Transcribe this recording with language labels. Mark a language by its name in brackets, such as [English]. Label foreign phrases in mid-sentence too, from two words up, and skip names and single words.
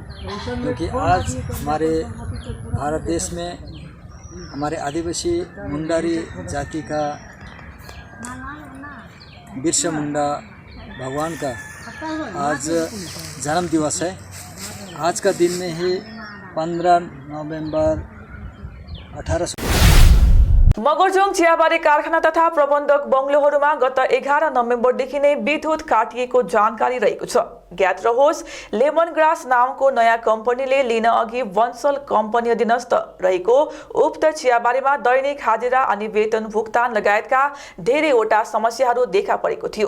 [Hindi] क्योंकि आज हमारे भारत देश में हमारे आदिवासी मुंडारी जाति का बिरसा मुंडा भगवान का आज जन्म दिवस है। आज का दिन में ही 15 नवंबर 1800 [Nepali] मगरजोङ चियाबारी कारखाना तथा प्रबन्धक बंगलोहरूमा गत 11 नोभेम्बरदेखि नै विद्युत काटिएको जानकारी रहेको छ। ज्ञात रहोस्, लेमन ग्रास नामको नयाँ कम्पनीले लिन अघि वन्सल कम्पनी अधीनस्थ रहेको उक्त चियाबारीमा दैनिक हाजिरा अनि वेतन भुक्तान लगायतका धेरैवटा समस्याहरू देखा परेको थियो।